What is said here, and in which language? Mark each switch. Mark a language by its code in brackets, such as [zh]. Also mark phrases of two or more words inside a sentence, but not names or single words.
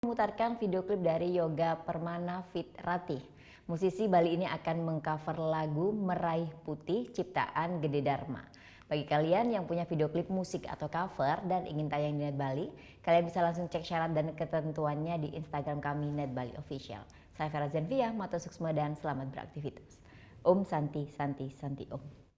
[id] Memutarkan video klip dari Yoga Permana Fit Ratih. Musisi Bali ini akan mengcover lagu Meraih Putih ciptaan Gede Dharma. Bagi kalian yang punya video klip musik atau cover dan ingin tayang di Net Bali, kalian bisa langsung cek syarat dan ketentuannya di Instagram kami Net Bali Official. Saya Vera Zenvia, [ban] Mata Suksma [id] dan selamat beraktivitas. [sa] Om Santi Santi Santi Om.